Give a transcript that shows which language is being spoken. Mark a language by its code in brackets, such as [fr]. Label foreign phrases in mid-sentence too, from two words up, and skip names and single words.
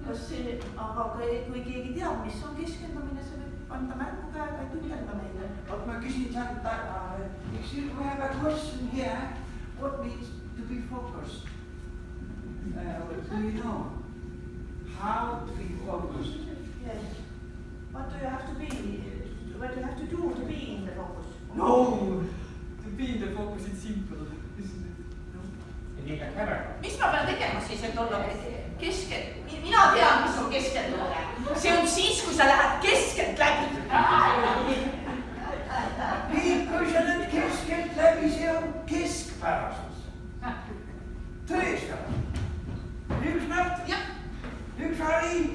[et] aga kui keegi teab, mis on keskendumine, see võib anda märgu käega, et ütelda meile. But ma küsin sealt, [en] excuse me, I have a question here. What means to be focused? Do you know how to be focused? Yes. What do you have to be? What do you have to do to be in the focus? No, to be in the focus is simple, isn't it? No? [et] Mis ma pean tegema siis, et olla keskel? Mina tean, mis on keskendumine. See on siis, kui sa lähed keskelt läbi. Kui sa lähed keskelt läbi, see on keskpärasus. Tõestab. Üks näpp, üks hari.